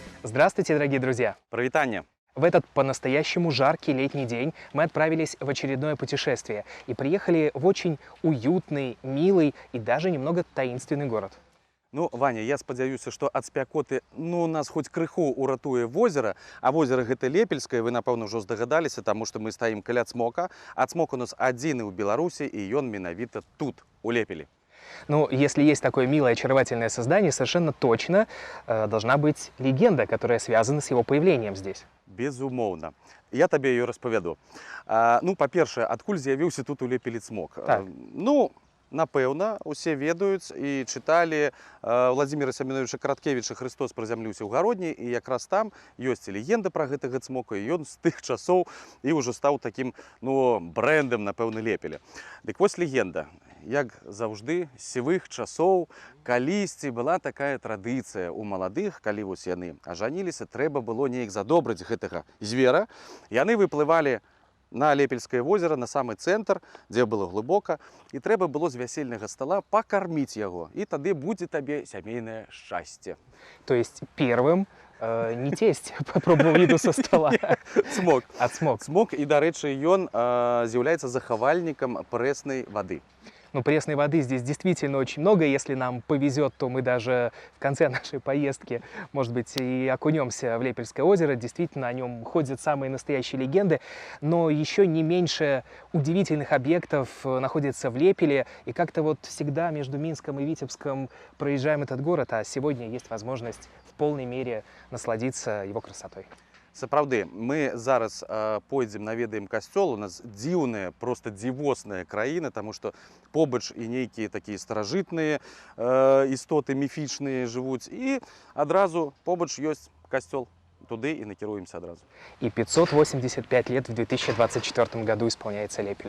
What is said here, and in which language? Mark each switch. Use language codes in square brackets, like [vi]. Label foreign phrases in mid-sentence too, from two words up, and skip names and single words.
[ru] Здравствуйте, дорогие друзья! [be] Провитание. [ru] В этот по-настоящему жаркий летний день мы отправились в очередное путешествие и приехали в очень уютный, милый и даже немного таинственный город. [be] Ну, Ваня, я спадзяюся, што ад спякоты нас хоць крыху уратуе возера, а возера гэта Лепельскае, вы, напэўна, ўжо здагадаліся, таму што мы стаім каля цмока, а цмок у нас адзіны ў Беларусі, і ён менавіта тут, у Лепелі. [ru] Ну, если есть такое милое, очаровательное создание, совершенно точно должна быть легенда, которая связана с его появлением здесь. [be] Безумоўна. Я табе ее распавяду. Ну, па-першае, адкуль з'явіўся тут у Лепелі цмок? Так. Ну, напэўна, усе ведаюць і чыталі Владзіміра Семёновича Караткевіча «Христос прызямліўся ў гародні», і якраз там ёсць легенда пра гэтага цмока, і ён з тых часоў і ўжо стаў такім, ну, брэндам, напэўна, Лепеля. Дык вось легенда. Як заўжды, з сівых часоў, калісьці была такая традыцыя ў маладых, калі вось яны ажаніліся, трэба было неяк задобрыць гэтага звера. Яны выплывалі на Лепельское возера, [ru] на самый центр, [be] дзе было глыбока, і трэба было з вясельнага стола пакарміць яго, і тады будзе табе сямейнае шчасце. [ru] То есть первым не тесть попробовал еду со стола. [be] Цмок. А цмок. Цмок, і, дарэчы, ён з'яўляецца захавальнікам прэснай вады. [ru] Ну, пресной воды здесь действительно очень много. Если нам повезет, то мы даже в конце нашей поездки, может быть, и окунемся в Лепельское озеро. Действительно, о нем ходят самые настоящие легенды. Но еще не меньше удивительных объектов находится в Лепеле. И как-то вот всегда между Минском и Витебском проезжаем этот город, а сегодня есть возможность в полной мере насладиться его красотой. [be] Сапраўды, мы зараз пойдзем наведаем касцёл. У нас дзіўная, просто дзівосная краіна, таму што побач і нейкія такія старажытныя істоты міфічныя жывуць, і адразу побач ёсць касцёл. Туды і накіруемся адразу. [ru] И 585 лет в 2024 году исполняется Лепелю.